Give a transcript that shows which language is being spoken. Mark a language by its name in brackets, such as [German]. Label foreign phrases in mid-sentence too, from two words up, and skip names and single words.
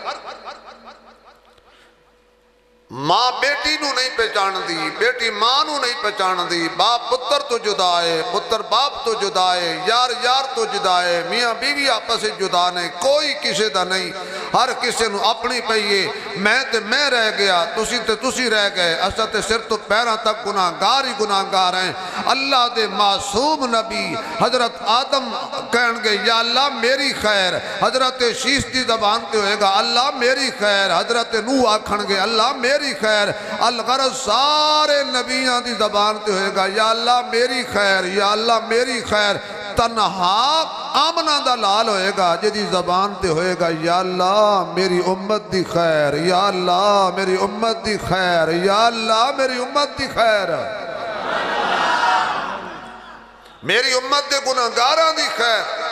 [Punjabi] ماں بیٹی نو نہیں پہچان دی بیٹی ماں نو نہیں پہچان دی. باپ پتر تو جدا ہے پتر باپ تو جدا ہے یار یار تو جدا ہے میاں بیوی آپس سے جدا نہیں. کوئی کسی دا نہیں ہر کسی نو اپنی پہیے. میں تے میں رہ گیا تسی تے تسی رہ گئے. اسا تے سر تو پیران تک گناہگار ہی گناہگار ہیں. اللہ دے معصوم نبی حضرت آدم کہن گے یا اللہ میری خیر. حضرت شیش دی زبان تے ہوئے گا اللہ میری خیر. حضرت نوح آکھن گے اللہ میری خیر. الغرض سارے نبیاں دی زبان تے ہوئے گا یا اللہ میری خیر یا اللہ میری خیر. تنہا آمنہ دا لال ہوئے گا جدی زبان تے ہوئے گا یا اللہ میری امت دی خیر یا اللہ میری امت دی خیر یا اللہ میری امت دی خیر میری امت دے گناہگاراں دی خیر.